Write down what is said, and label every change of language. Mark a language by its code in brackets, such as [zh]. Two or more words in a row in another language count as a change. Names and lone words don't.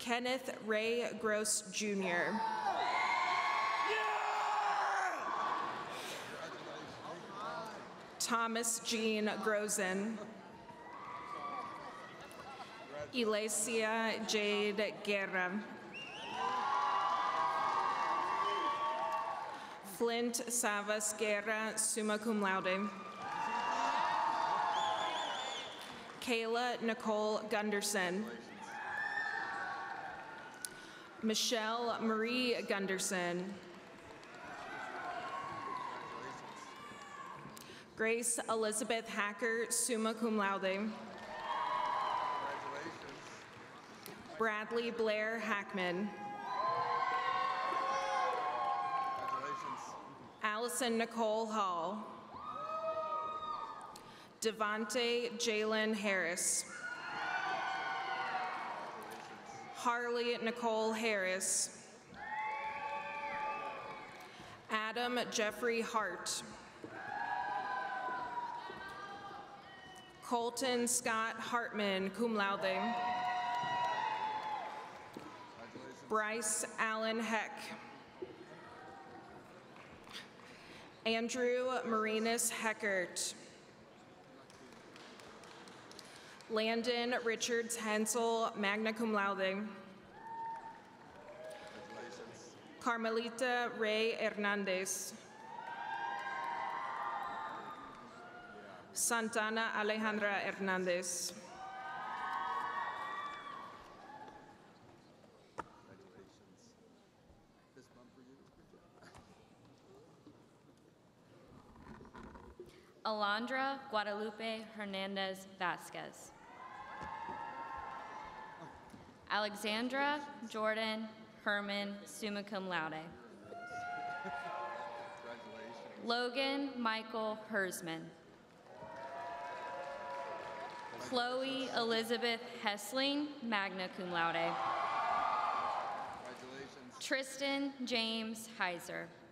[en] Kenneth Ray Gross Jr. Thomas Jean Grozen. Elesia Jade Guerra. Flint Savas Guerra, [la] summa cum laude. [en] Kayla Nicole Gunderson. Michelle Marie Gunderson. Grace Elizabeth Hacker, [la] summa cum laude. [en] Bradley Blair Hackman. Allison Nicole Hall. Devontae Jalen Harris. Harley Nicole Harris. Adam Jeffrey Hart. Colton Scott Hartman, [la] cum laude. [en] Bryce Allen Heck. Andrew Marinus Heckert. Landon Richards Hensel, [la] magna cum laude. [en] Carmelita Ray Hernandez. Santana Alejandra Hernandez. Alondra Guadalupe Hernandez Vasquez. Alexandra Jordan Herman, [la] summa cum laude. [en] Logan Michael Hersman. Chloe Elizabeth Hessling, [la] magna cum laude. [en] Tristan James Heiser.